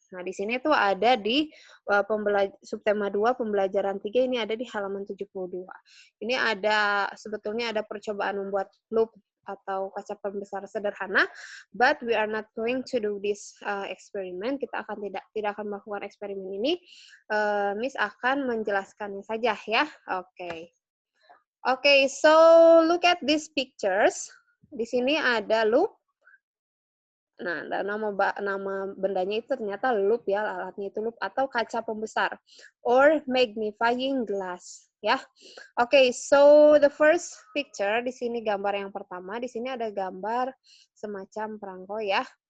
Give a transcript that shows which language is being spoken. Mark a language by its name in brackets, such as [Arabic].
[Indonesian] Nah, di sini tuh ada di subtema 2 pembelajaran 3, ini ada di halaman 72. Ini ada sebetulnya ada percobaan membuat loop atau kaca pembesar sederhana, [English] but we are not going to do this experiment. [Indonesian] Kita akan tidak akan melakukan eksperimen ini. Miss akan menjelaskannya saja ya. Oke. [English] Oke, so look at these pictures. [Indonesian] Di sini ada loop. Nah, nama bendanya itu ternyata loop ya, alatnya itu loop atau kaca pembesar or magnifying glass ya. Oke, [English] so the first picture [Indonesian] di sini gambar yang pertama, di sini ada gambar semacam perangko ya.